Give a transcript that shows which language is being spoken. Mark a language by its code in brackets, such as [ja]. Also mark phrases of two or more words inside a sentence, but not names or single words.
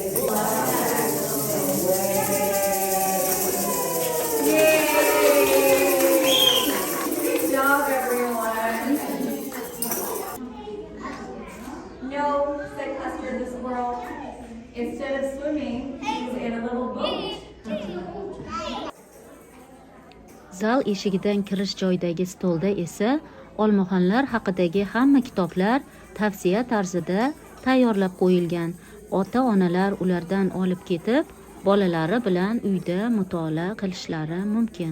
[en] Yay! Good job, everyone. No, said Custer the squirrel. Instead of swimming, he's in a little boat. [uz] Zal eshigidan kirish joydagi stolda esa Olmaxonlar haqidagi hamma kitoblar tavsiya tarzida tayyorlab qo'yilgan. Ota-onalar ulardan olib ketib, bolalari bilan uyda mutolaa qilishlari mumkin.